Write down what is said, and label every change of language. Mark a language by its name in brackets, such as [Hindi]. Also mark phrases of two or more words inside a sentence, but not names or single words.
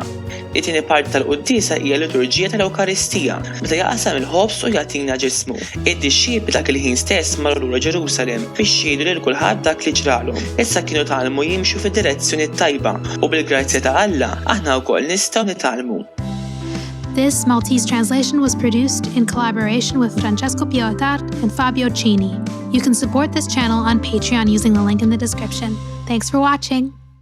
[Maltese] It-tieni parti tal-Qudiesa hija liturġija tal-Ewkaristija, meta jaqsam il-ħobs u jagħtina ġismu. Id-dixxiepli dak il-ħin stess marru lura Ġerusalemm biex jgħidu lil kulħadd dak li ġralhom. Issa kienu tagħlmu jimxu fid-direzzjoni tajba u bil-grazzja ta' Alla aħna wkoll nistgħu nitgħallmu. [English] This Maltese translation was produced in collaboration with Francesco Piotard and Fabio Cini. You can support this channel on Patreon using the link in the description. Thanks for watching.